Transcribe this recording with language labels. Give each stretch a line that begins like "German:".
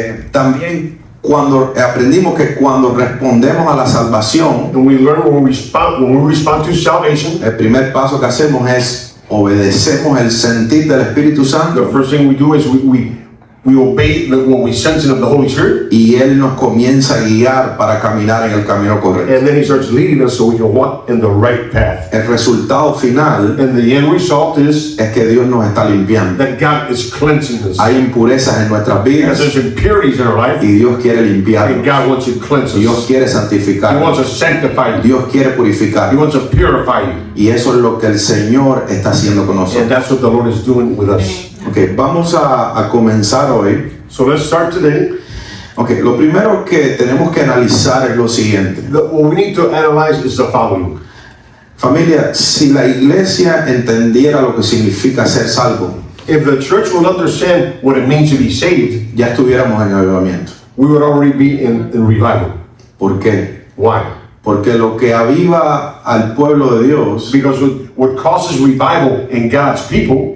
Spanish: También aprendimos que cuando respondemos a la salvación,
English: And we learn when we respond to salvation,
Spanish: el primer paso que hacemos es obedecemos el sentir del Espíritu Santo
English: the first thing we do is we obey what we sense of the Holy Spirit,
Spanish: y Él nos comienza a guiar para caminar en el camino correcto.
English: and then He starts leading us so we can walk in the right path.
Spanish: El resultado final
English: And the end result is
Spanish: es que Dios nos está limpiando.
English: that God is cleansing us.
Spanish: Hay impurezas en nuestras
English: Because there's impurities in our life,
Spanish: y Dios quiere
English: and
Spanish: limpiarnos.
English: God wants to cleanse
Spanish: Dios
English: us.
Spanish: quiere
English: He wants to sanctify you.
Spanish: Dios quiere
English: He
Spanish: purificarnos.
English: wants to purify you.
Spanish: Y eso es lo que el Señor está haciendo con
English: And
Spanish: nosotros.
English: that's what the Lord is doing with us.
Spanish: Ok, vamos a comenzar hoy.
English: So let's start today.
Spanish: Ok, lo primero que tenemos que analizar es lo siguiente.
English: What we need to analyze is the following.
Spanish: Familia, si la iglesia entendiera lo que significa ser salvo,
English: If the church will understand what it means to be saved,
Spanish: ya estuviéramos en avivamiento.
English: we would already be in revival.
Spanish: ¿Por qué?
English: Why?
Spanish: Porque lo que aviva al pueblo de Dios
English: Because what causes revival in God's people